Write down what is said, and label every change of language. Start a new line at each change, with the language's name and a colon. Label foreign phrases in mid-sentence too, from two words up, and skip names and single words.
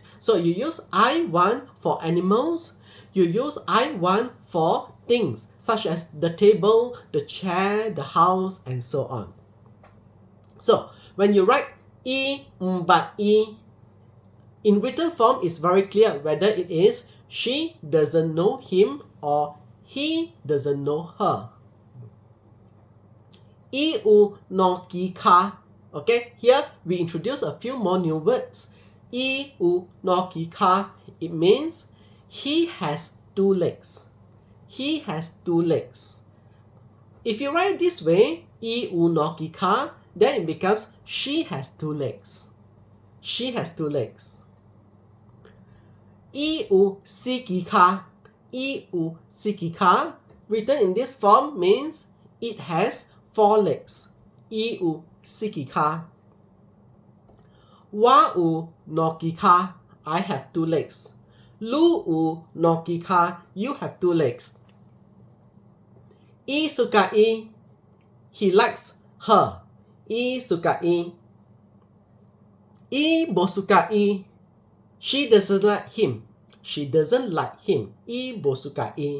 English: So you use I1 for animals, you use I1 for things such as the table, the chair, the house, and so on. So when you write but in written form, it's very clear whether it is she doesn't know him or he doesn't know her.
Min Nan Chinese: U no ki ka.
English: Okay, here we introduce a few more new words.
Min Nan Chinese: U no ki ka.
English: It means he has two legs. He has two legs. If you write this way,
Min Nan Chinese: U no ki ka,
English: then it becomes she has two legs. She has two legs.
Min Nan Chinese: U si ki ka. U si ki ka,
English: written in this form, means it has four legs.
Min Nan Chinese: U si ki ka. Wa no ki ka.
English: I have two legs.
Min Nan Chinese: Lu no ki ka.
English: You have two legs.
Min Nan Chinese: Suka I.
English: He likes her.
Min Nan Chinese: Suka I. Bo suka I.
English: She doesn't like him. She doesn't like him.
Min Nan Chinese: Bo suka I.